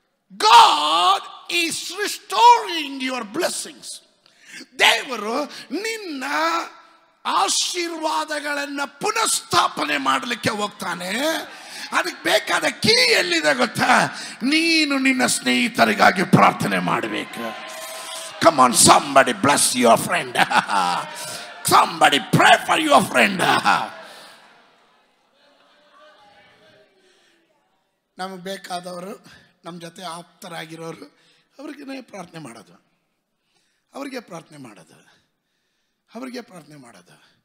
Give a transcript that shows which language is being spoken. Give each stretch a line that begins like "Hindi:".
English: God is restoring your blessings.
Kannada: ದೇವರು ನಿನ್ನ ಆಶೀರ್ವಾದಗಳನ್ನು ಪುನಃಸ್ಥಾಪನೆ ಮಾಡಲಿಕ್ಕೆ ಹೋಗ್ತಾನೆ. ಅದಕ್ಕೆ ಬೇಕಾದ ಕೀ ಎಲ್ಲಿದೆ ಗೊತ್ತಾ? ನೀನು ನಿನ್ನ ಸ್ನೇಹಿತರಿಗಾಗಿ ಪ್ರಾರ್ಥನೆ ಮಾಡಬೇಕು.
English: Come on, somebody bless your friend. Somebody pray for your friend.
Kannada: ನಮಗೆ ಬೇಕಾದವರು, ನಮ್ಮ ಜೊತೆ ಆಪ್ತರಾಗಿರೋರು, ಅವ್ರಿಗೆ ಪ್ರಾರ್ಥನೆ ಮಾಡೋದು, ಅವ್ರಿಗೆ ಪ್ರಾರ್ಥನೆ ಮಾಡೋದು, ಅವ್ರಿಗೆ ಪ್ರಾರ್ಥನೆ ಮಾಡೋದು.